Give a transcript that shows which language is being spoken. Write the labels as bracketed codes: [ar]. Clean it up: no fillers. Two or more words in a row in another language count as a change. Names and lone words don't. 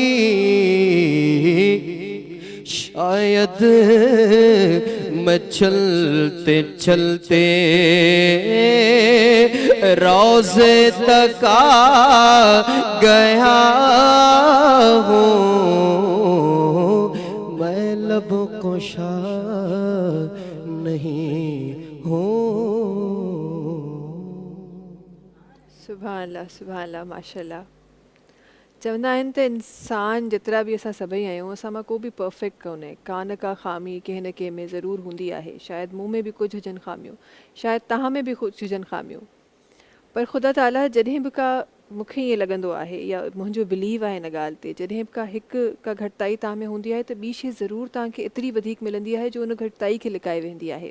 [ur] شاید میں چلتے چلتے روضے تک آ گیا ہوں، میں لب کشا نہیں ہوں۔ [ar] سبحان اللہ سبحان اللہ، ماشاء اللہ۔ [sd] چوندا آहिनि त इंसान जेतिरा बि असां सभई आहियूं असां मां को बि परफेक्ट कोन्हे, का न का खामी कंहिं न कंहिं में ज़रूरु हूंदी आहे। शायदि मूं में बि कुझु हुजनि खामियूं, शायदि तव्हां में बि कुझु हुजनि खामियूं, पर ख़ुदा ताला जॾहिं बि का मूंखे ईअं लॻंदो आहे या मुंहिंजो बिलीव आहे हिन ॻाल्हि ते, जॾहिं बि का घटिताई तव्हां में हूंदी आहे त ॿी शइ ज़रूरु तव्हांखे एतिरी वधीक मिलंदी आहे जो उन घटिताई खे लिकाए वेंदी आहे।